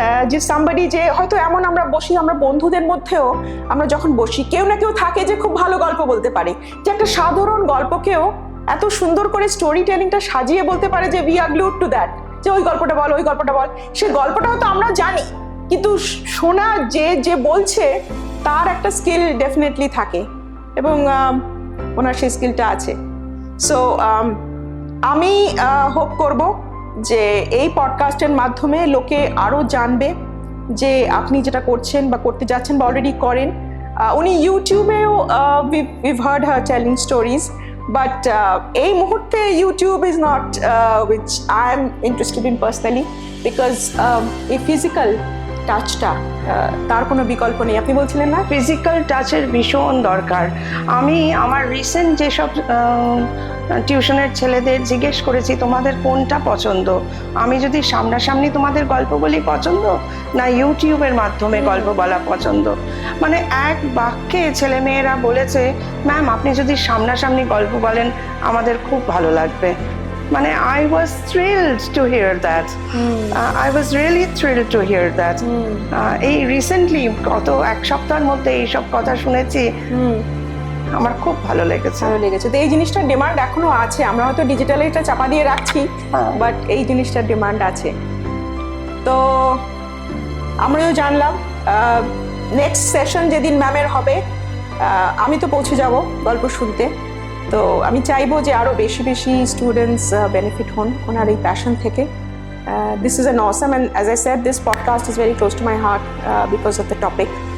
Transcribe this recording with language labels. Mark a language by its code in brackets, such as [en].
[bn] যে সামবডি, যে হয়তো এমন আমরা বন্ধুদের মধ্যেও আমরা যখন বসি, কেউ না কেউ থাকে যে খুব ভালো গল্প বলতে পারে, যে একটা সাধারণ গল্পকেও এত সুন্দর করে স্টোরি টেলিংটা সাজিয়ে বলতে পারে যে [en] we are glued to that, [bn] যে ওই গল্পটা বল, সেই গল্পটা হয়তো আমরা জানি, কিন্তু শোনা যে বলছে তার একটা স্কিল ডেফিনেটলি থাকে, এবং ওনার সেই স্কিলটা আছে। সো আমি হোপ করব যে এই পডকাস্টের মাধ্যমে লোকে আরও জানবে যে আপনি যেটা করছেন বা করতে যাচ্ছেন বা অলরেডি করেন। উনি ইউটিউবেও [en] we've heard her telling stories, but [bn] এই মুহূর্তে YouTube [en] is not which I am interested in personally, because [bn] এই ফিজিক্যাল টাচটা, তার কোনো বিকল্প নেই। আপনি বলছিলেন না, ফিজিক্যাল টাচের ভীষণ দরকার। আমি আমার রিসেন্ট যেসব টিউশনের ছেলেদের জিজ্ঞেস করেছি তোমাদের কোনটা পছন্দ, আমি যদি সামনাসামনি তোমাদের গল্প বলি পছন্দ, না ইউটিউবের মাধ্যমে গল্প বলা পছন্দ, মানে এক বাক্যে ছেলেমেয়েরা বলেছে ম্যাম আপনি যদি সামনাসামনি গল্প বলেন আমাদের খুব ভালো লাগবে। [en] মানে I was thrilled to hear that. I was really thrilled to hear that. [bn] এই রিসেন্টলি গত এক সপ্তাহের মধ্যে এইসব কথা শুনেছি, আমার খুব ভালো লেগেছে। তো এই জিনিসটার ডিমান্ড এখনো আছে, আমরা হয়তো ডিজিটালে এটা চাপা দিয়ে রাখছি, বাট এই জিনিসটার ডিমান্ড আছে। তো আমরাও জানলাম নেক্সট সেশন যেদিন ম্যামের হবে, আমি তো পৌঁছে যাব গল্প শুনতে। তো আমি চাইবো যে আরও বেশি স্টুডেন্টস বেনিফিট হন ওনার এই প্যাশন থেকে। [en] This is an awesome, and as I said, this podcast is very close to my heart because of the topic.